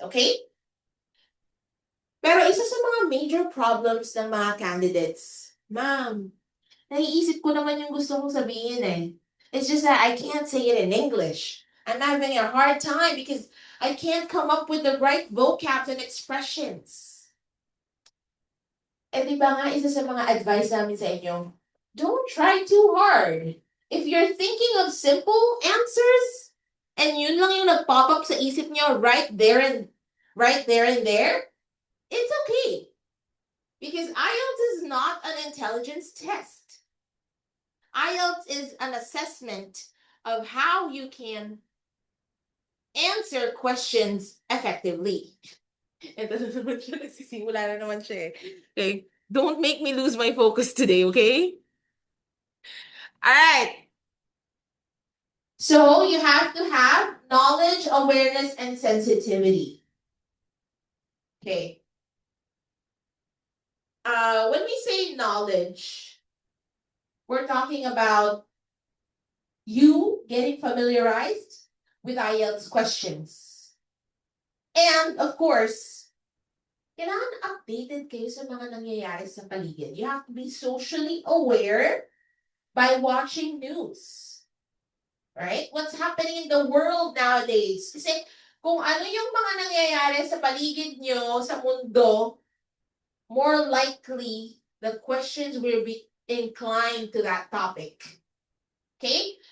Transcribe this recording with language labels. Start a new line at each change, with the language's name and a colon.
Filipino: Okay? Pero isa sa mga major problems ng mga candidates, ma'am, naiisip ko naman yung gusto kong sabihin eh.
English: It's just that I can't say it in English. I'm having a hard time because I can't come up with the right vocabs and expressions.
Filipino: Eh, di ba nga, isa sa mga advice namin sa inyo,
English: don't try too hard. If you're thinking of simple answers, and
Filipino: yun lang yung nag-pop up sa isip nyo
English: right there and there, it's okay. Because IELTS is not an intelligence test. IELTS is an assessment of how you can answer questions effectively.
Filipino: Ito na naman siya, nagsisimula na naman siya eh.
English: Okay, don't make me lose my focus today, okay? Alright. So you have to have knowledge, awareness, and sensitivity. Okay. When we say knowledge, we're talking about you getting familiarized with IELTS questions. And of course,
Filipino: kailangan updated kayo sa mga nangyayari sa paligid.
English: You have to be socially aware by watching news. Right? What's happening in the world nowadays?
Filipino: Kasi kung ano yung mga nangyayari sa paligid nyo, sa mundo,
English: more likely the questions will be inclined to that topic.
Filipino: Okay?